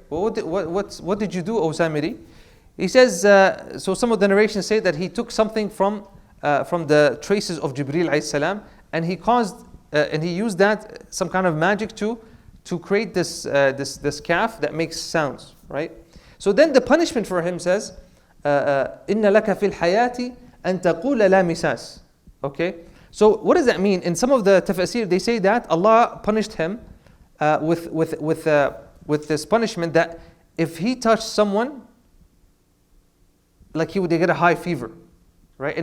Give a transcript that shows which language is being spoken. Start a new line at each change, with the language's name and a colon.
English: What did you do, O Samiri? He says, so some of the narrations say that he took something from the traces of Jibreel alayhi salam, and he used that, some kind of magic to create this calf that makes sounds, right? So then the punishment for him says,
Arabic: إِنَّ لَكَ فِي الْحَيَاةِ أَن تَقُولَ لَا مِسَاسٍ.
English: Okay? So what does that mean? In some of the tafsir, they say that Allah punished him with this punishment that if he touched someone, like he would get a high fever, right?